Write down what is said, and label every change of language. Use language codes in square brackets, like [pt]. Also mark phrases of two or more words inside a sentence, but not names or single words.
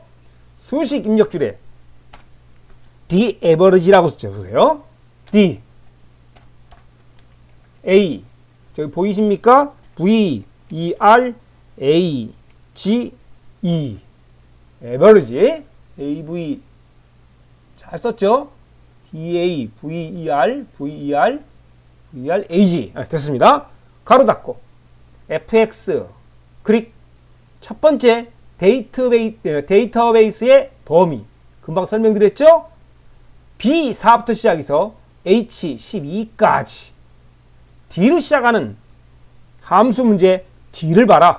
[ko] 수식 입력줄에 [en] the average [ko] 라고 써보세요. [en] D A [ko] 저기 보이십니까? [en] V E R A G E average AV [ko] 잘 썼죠? [en] D A V E R V E R V E R A G 됐습니다. [ko] 가로 닫고 FX 클릭. 첫 번째 데이터베이스의 범위 금방 설명드렸죠? B4부터 시작해서 H12까지 D로 시작하는 함수 문제 D를 봐라.